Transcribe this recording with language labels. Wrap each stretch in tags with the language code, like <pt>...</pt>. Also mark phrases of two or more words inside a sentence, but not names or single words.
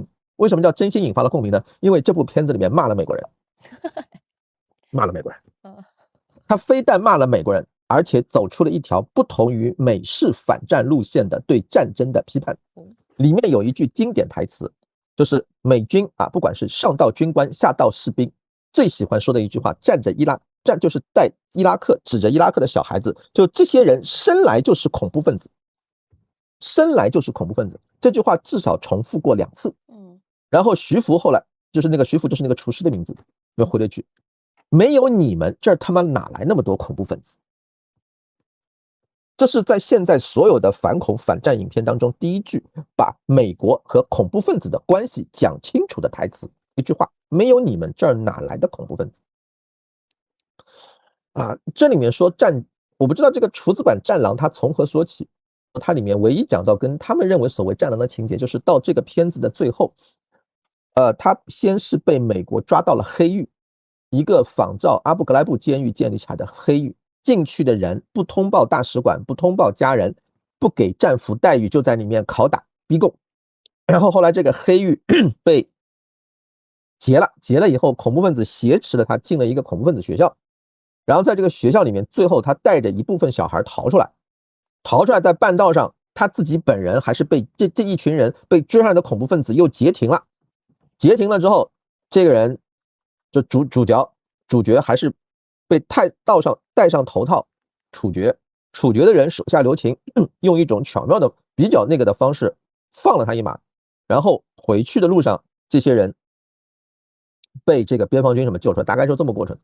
<zh>為什麼叫真心引發了共鳴呢？因為這部片子裡面罵了美國人，他非但罵了美國人，而且走出了一條不同於美式反戰路線的對戰爭的批判。裡面有一句經典台詞，就是美軍不管是上到軍官下到士兵，最喜歡說的一句話，就是帶伊拉克，指着伊拉克的小孩子，就這些人生來就是恐怖分子，生來就是恐怖分子。這句話至少重複過2次。然後徐福後來就是那個徐福，就是那個廚師的名字，又回了一句，沒有你們這兒他媽哪來那麼多恐怖分子？這是在現在所有的反恐反戰影片當中第一句把美國和恐怖分子的關係講清楚的台詞，一句話，沒有你們這兒哪來的恐怖分子？這裡面說我不知道這個廚子版戰狼它從何說起，它裡面唯一講到跟他們認為所謂戰狼的情節，就是到這個片子的最後，他先是被美國抓到了黑獄，一個仿照阿布格萊布監獄建立起來的黑獄。進去的人不通報大使館，不通報家人，不給戰俘待遇，就在裡面拷打逼供。然後後來這個黑獄被劫了以後，恐怖分子挾持了他進了一個恐怖分子學校，然後在這個學校裡面，最後他帶着一部分小孩逃出來，在半道上他自己本人還是被這一群人被追上的恐怖分子又截停了之後，這個人就主角還是被戴上頭套處決的人手下留情，用一種巧妙的比较那个的方式放了他一馬，然後回去的路上，這些人被這個邊防軍什麼救出來，大概就這麼過程。</zh>